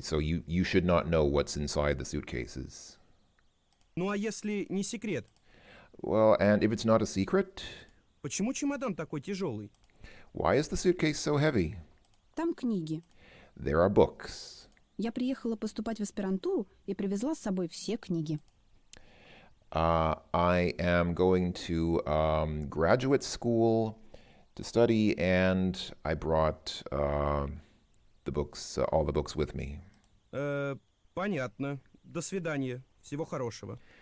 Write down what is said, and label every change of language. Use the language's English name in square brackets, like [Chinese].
[English] So you should not know what's inside the suitcases. [Russian] Ну а если не секрет? [English] Well, and if it's not a secret, [Russian] Почему чемодан такой тяжелый? [English] why is the suitcase so heavy? [Russian] Там книги. [English] There are books. [Russian] Я приехала поступать в аспирантуру и привезла с собой все книги. [English] I am going to graduate school to study, and I brought the books, all the books with me. [Russian] Понятно. До свидания. Всего хорошего.